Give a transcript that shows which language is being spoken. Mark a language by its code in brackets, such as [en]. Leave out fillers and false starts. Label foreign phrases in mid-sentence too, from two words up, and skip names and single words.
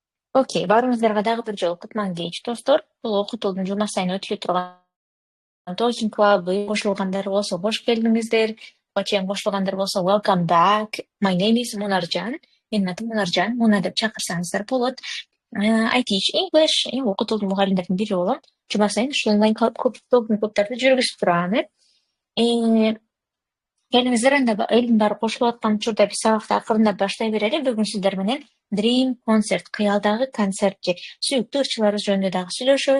[ky] Окей, баарыңыздарга дагы бир жолу кутман кеч достор. Бул Окутуулдун жума сайын өтүлө турган Talking клубу. Кошулгандар болсо кош келдиңиздер. Чейин кошулгандар болсо [en] welcome back. My name is Munarjan. [ky] Менин атым Munarjan. Муна деп чакырсаңыздар болот. [en] I teach English. [ky] Окутуулдун мугалимдеринин бири болом. Жума сайын ушул онлайн клубтарды жүргүзүп турам. Келиңиздер анда элдин баары кошулуп аткан учурда биз сабакты акырындап баштай берели. Бүгүн сиздер менен Dream концерт, Кыялдагы концертти сүйүктүү ырчыларыбыз жөнүндө дагы сүйлөшөбүз.